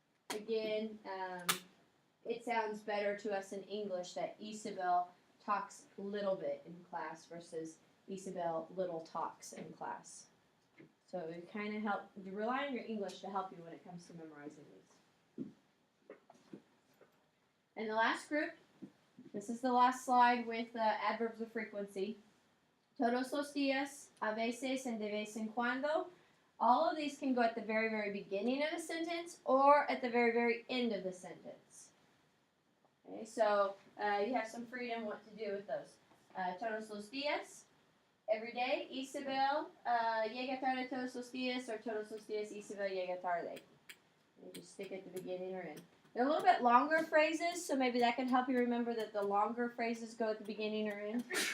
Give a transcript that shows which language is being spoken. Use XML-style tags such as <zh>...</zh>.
<en>Again, it sounds better to us in English that Isabel talks little bit in class versus Isabel little talks in class. So it kind of you rely on your English to help you when it comes to memorizing these. And the last group, this is the last slide with adverbs of frequency.</en> <es>Todos los días, a veces, and de vez en cuando.</es> <en>All of these can go at the very, very beginning of a sentence or at the very, very end of the sentence. Okay, so you have some freedom what to do with those.</en> <es>Todos los días,</es> <en>every day.</en> <es>Isabel llega tarde todos los días, or todos los días Isabel llega tarde.</es> <en>You just stick at the beginning or end. They're a little bit longer phrases, so maybe that can help you remember that the longer phrases go at the beginning or end.</en>